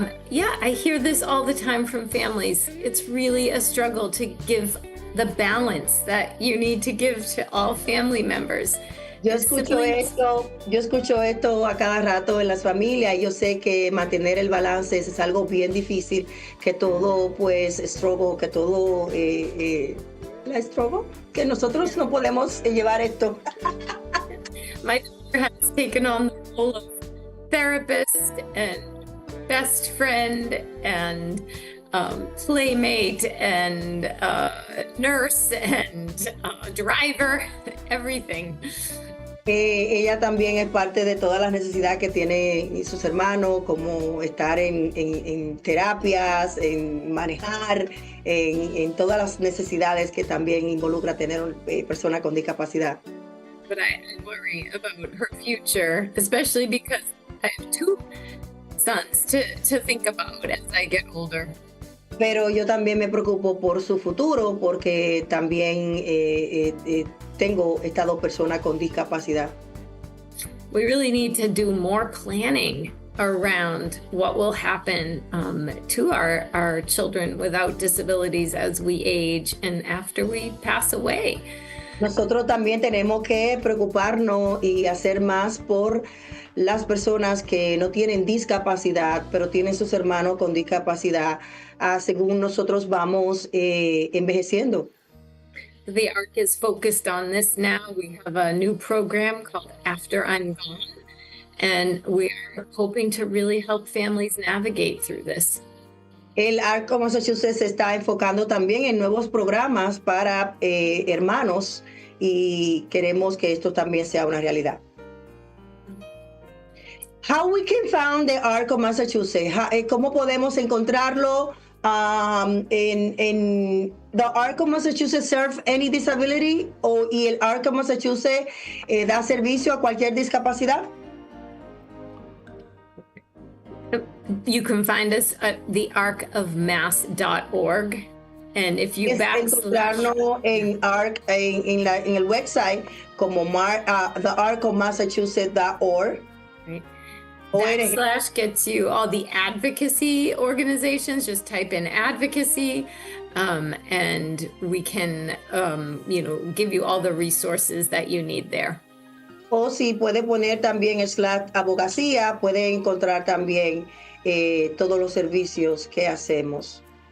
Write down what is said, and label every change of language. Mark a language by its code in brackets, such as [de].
[en] Yeah, I hear this all the time from families. It's really a struggle to give the balance that you need to give to all family members. [es] Yo escucho esto a cada rato en las familias. Yo sé que mantener el balance es algo bien difícil, que todo pues struggle, que todo la struggle, que nosotros no podemos llevar esto. [en] My daughter has taken on the role of therapist and best friend and playmate and nurse and driver, everything. [es] Ella también es parte de todas las necesidades que tienen sus hermanos, como estar en terapias, en manejar, en todas las necesidades que también involucra tener una persona con discapacidad. [en] But I worry about her future, especially because I have two sons to think about as I get older. [es] Pero yo también me preocupo por su futuro porque también tengo estas dos personas con discapacidad. [en] We really need to do more planning around what will happen to our children without disabilities as we age and after we pass away. [es] Nosotros también tenemos que preocuparnos y hacer más por las personas que no tienen discapacidad, pero tienen sus hermanos con discapacidad, según nosotros vamos envejeciendo. [en] The ARC is focused on this now. We have a new program called After I'm Gone, and we are hoping to really help families navigate through this. [es] El ARC Massachusetts se está enfocando también en nuevos programas para hermanos y queremos que esto también sea una realidad. [en] How we can find the ARC of Massachusetts? [es] ¿Cómo podemos encontrarlo? En [en] the ARC of Massachusetts serve any disability [es] y el ARC of Massachusetts da servicio a cualquier discapacidad. [en] You can find us at thearcofmass.org, and if you [es] encontrarnos en ARC en el website como thearcofmassachusetts.org. [en] Right. Backslash gets you all the advocacy organizations. Just type in advocacy, and we can, give you all the resources that you need there. [es] O si puede poner también /abogacía, puede encontrar también todos los servicios que hacemos.